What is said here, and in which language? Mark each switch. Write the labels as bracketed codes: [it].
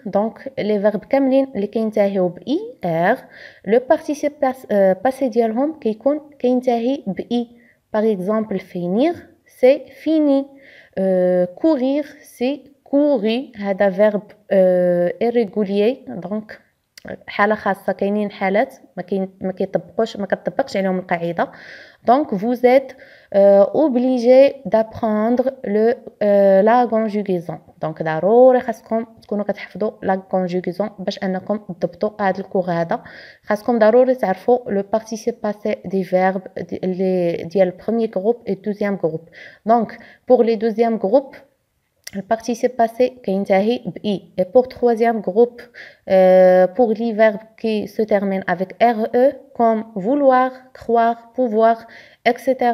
[fr] Donc les verbes [ar] كاملين اللي كينتهيو ب [fr] IR, le participe passé [ar] ديالهم كينتهي ب [fr] I. Par exemple, finir, c'est fini. Courir, c'est couru. [ar] هذا [fr] verbe irrégulier. [ar] Donc حالة خاصة. كاينين حالات ما كتطبقش عليهم القاعدة. [fr] Donc vous êtes obligé d'apprendre la conjugaison. [ar] Donc ضروري خاصكم تكونوا كتحفظوا [fr] la conjugaison [ar] باش انكم تضبطوا هذا الكور هذا. خاصكم ضروري تعرفوا [fr] le participe passé des verbes [ar] ديال [fr] le premier groupe et deuxième groupe. Donc pour les deuxième groupe le participe passé [ar] كينتهي ب [fr] I. Et pour troisième groupe, pour les verbes qui se terminent avec RE, comme vouloir, croire, pouvoir, etc.